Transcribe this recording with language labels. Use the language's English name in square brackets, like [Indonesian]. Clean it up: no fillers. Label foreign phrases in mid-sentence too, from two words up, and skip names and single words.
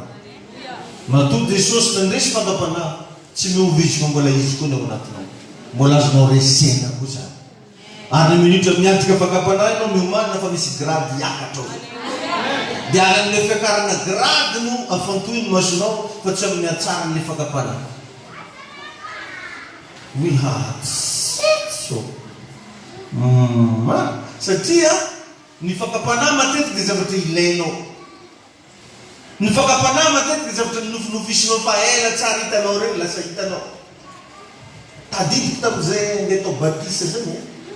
[Malagasy] Matoa Jesosy nandresy fakapanahy tsy miovitsy fa mbola izy koa ny ao anatinao. Mbola azonao resena koa zany. Ary ny minitra miantrika fakapanahy ianao miomanina fa misy grady hiakatra ao. Dia aran'ilay fiakarana grady no afantohy ny masonao fa tsy amin'ny hatsaran'ilay fakapanahy. [English] We have so. [Malagasy] Satria ny fakapanahy matetika dia zavatra ilainao. Ny fakapanahy matetika dia zavatra nofinofisinao fa ela tsara hitanao reny lasa hitanao. Tadidiko tamin'izay andeha tao batisa zany e.